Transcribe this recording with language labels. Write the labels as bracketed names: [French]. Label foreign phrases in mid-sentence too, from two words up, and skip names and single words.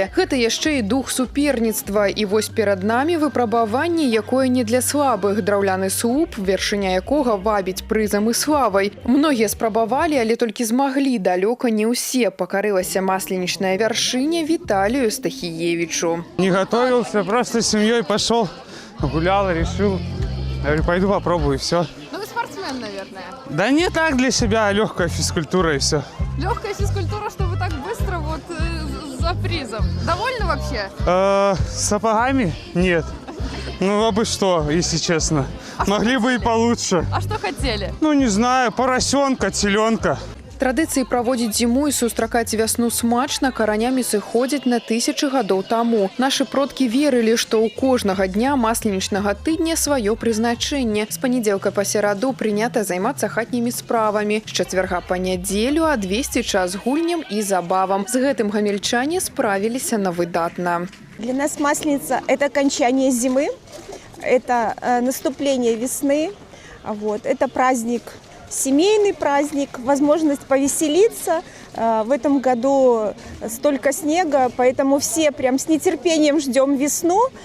[Belarusian] Гэта яшчэ і дух суперніцтва. І вось перад намі выпрабаванне, якое не для слабых. Драўляны слуп, вяршыня якога вабіць прызам і славай. Многія спрабавалі, але толькі змаглі. Далёка не ўсе. Пакарылася масленічная вяршыня Віталію Стахіевічу. [Russian] Не готовился, просто с семьей пошел, гулял, решил. Я говорю, пойду попробую, и все. Ну вы спортсмен, наверное. Да не так для себя, легкая физкультура и все. Легкая физкультура, что вы так быстро вот за призом. Довольны вообще? С сапогами? Нет. Ну, а бы что, если честно. Могли бы и получше. А что хотели? Ну, не знаю, поросенка, теленка. [Belarusian] Традыцыі праводзіць зіму і сустракаць вясну смачна каранямі сыходзяць на тысячы гадоў таму. Нашы продкі верылі, што ў кожнага дня масленічнага тыдня сваё прызначэнне. З панядзелка па сераду прынята займацца хатнімі справамі. З чацвярга па нядзелю адвесці час гульням і забавам. З гэтым гамельчане справіліся на выдатна. [Russian] Для нас масленица – это окончание зимы, это наступление весны, это праздник. Семейный праздник, возможность повеселиться. В этом году столько снега, поэтому все прям с нетерпением ждем весну.